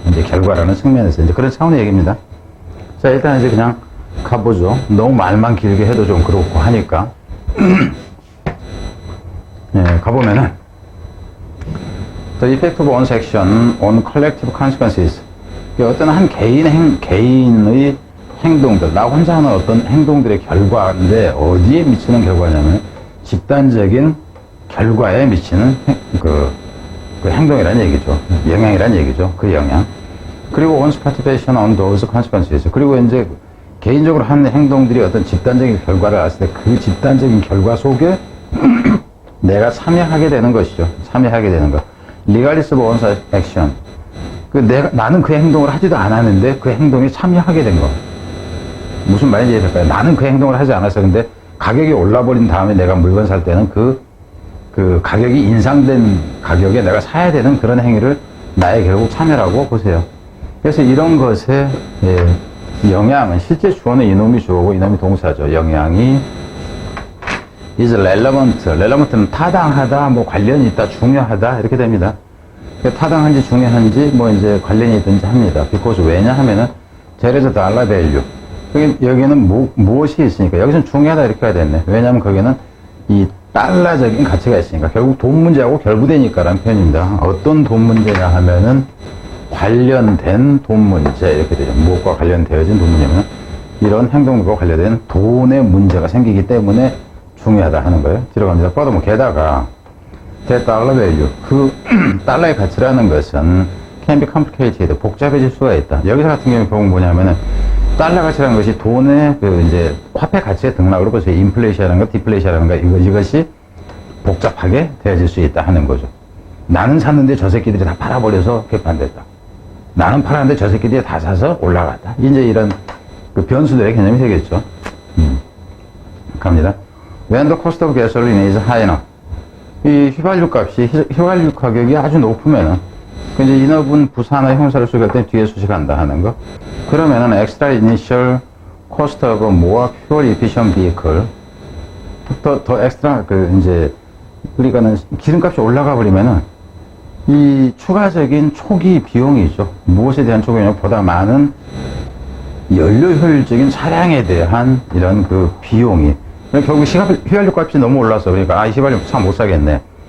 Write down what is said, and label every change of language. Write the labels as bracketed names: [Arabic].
[Korean] 이제 결과라는 측면에서 이제 그런 차원의 얘기입니다. 자, 일단 이제 그냥 가보죠. 너무 말만 길게 해도 좀 그렇고 하니까. 네, 가보면은, [English] The effect of one's action on collective consequences. [Korean] 어떤 한 개인의 행동들, 나 혼자 하는 어떤 행동들의 결과인데 어디에 미치는 결과냐면 집단적인 결과에 미치는 그 행동이라는 얘기죠. 영향이라는 얘기죠. 그 영향. 그리고 [English] one's participation on those consequences. [Korean] 그리고 이제 개인적으로 하는 행동들이 어떤 집단적인 결과를 알았을 때 그 집단적인 결과 속에 내가 참여하게 되는 것이죠. 참여하게 되는 것. [English] regardless of one's action. [Korean] 나는 그 행동을 하지도 않았는데 그 행동에 참여하게 된 거. 무슨 말인지 이해될까요? 나는 그 행동을 하지 않았어. 근데 가격이 올라버린 다음에 내가 물건 살 때는 그 가격이 인상된 가격에 내가 사야 되는 그런 행위를 나의 결국 참여라고 보세요. 그래서 이런 것에, 영향은, 실제 주어는 이놈이 주어고 이놈이 동사죠. 영향이 [English] is relevant. [Korean] relevant는 타당하다, 뭐 관련이 있다, 중요하다, 이렇게 됩니다. 타당한지 중요한지 뭐 이제 관련이 있든지 합니다. [English] because [Korean] 왜냐 하면은 [English] there is a dollar value. [Korean] 여기는 무엇이 있으니까 여기서는 중요하다 이렇게 해야 되네. 왜냐하면 거기는 이 달러적인 가치가 있으니까 결국 돈 문제하고 결부되니까라는 표현입니다. 어떤 돈 문제냐 하면은 관련된 돈 문제 이렇게 되죠. 무엇과 관련되어진 돈 문제면 이런 행동과 관련된 돈의 문제가 생기기 때문에 중요하다 하는 거예요. 뒤로 갑니다. 뻗어뭐 게다가 [English] the dollar value [Korean] 그 달러의 가치라는 것은 [English] can be complicated [Korean] 복잡해질 수가 있다. 여기서 같은 경우에 결국 뭐냐면은 달러 가치라는 것이 돈의 이제 화폐 가치의 등락으로 보세요. 인플레이션이라는 거, 디플레이션이라는 거 이것이 복잡하게 되어질 수 있다 하는 거죠. 나는 샀는데 저 새끼들이 다 팔아버려서 개판됐다. 나는 팔았는데 저 새끼들이 다 사서 올라갔다. 이제 이런 변수들의 개념이 되겠죠. 갑니다. [English] When the cost of gasoline is high enough. [Korean] 이 휘발유 값이, 휘발유 가격이 아주 높으면은, 이제 인업은 부사나 형사를 쓰게 할 때 뒤에 수식한다 하는 거. 그러면은 [English] extra initial cost of a more fuel efficient vehicle. [Korean] 더 엑스트라, 이제, 우리가는 기름값이 올라가 버리면은, 이 추가적인 초기 비용이죠. 무엇에 대한 초기 비용이 보다 많은 연료 효율적인 차량에 대한 이런 비용이. 결국 휘발유 값이 너무 올라서 그러니까 이 휘발유 차 못 사겠네.